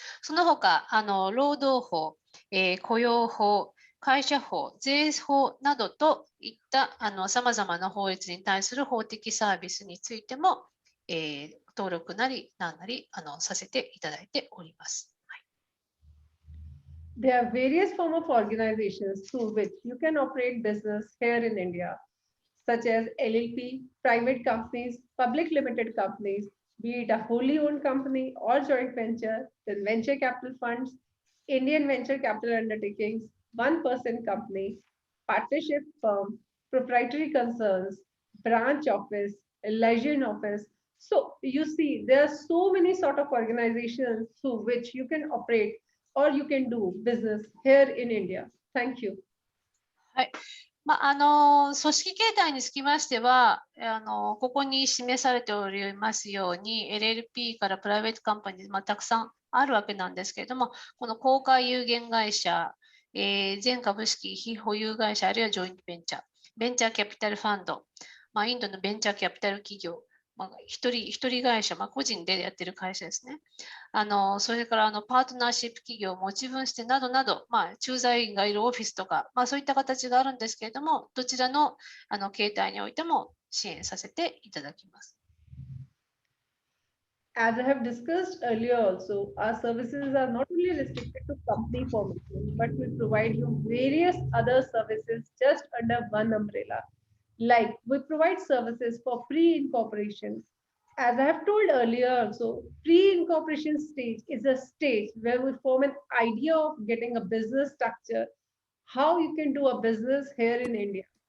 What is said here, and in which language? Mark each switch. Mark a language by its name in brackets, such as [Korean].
[Japanese] その他、労働法、雇用法、会社法、税法などといったさまざまな法律に対する法的サービスについても、登録なり何なりさせていただいております。 [English] There are various forms of organizations through which you can operate business here in India, such as LLP, private companies, public limited companies, be it a wholly owned company or joint venture, then venture capital funds, Indian venture capital undertakings, one-person company, partnership firm, proprietary concerns, branch office, liaison office. So you see, there are so many sort of organizations through which you can operate or you can do business here in India. Thank you. [Japanese] はい。組織形態につきましては、ここに示されておりますように、LLP からプライベートカンパニー、たくさんあるわけなんですけれども、この公開有限会社、全株式非保有会社、あるいはジョイントベンチャー、ベンチャーキャピタルファンド、インドのベンチャーキャピタル企業、一人会社、個人でやってる会社ですね。それからパートナーシップ企業、持ち分支店などなど、駐在員がいるオフィスとか、そういった形があるんですけれども、どちらの形態においても支援させていただきます。 [English] As I have discussed earlier also, our services are not only restricted to company formation, but we provide you various other services just under one umbrella. Like we provide services for pre-incorporation. As I have told earlier also, pre-incorporation stage is a stage where we form an idea of getting a business structure, how you can do a business here in India.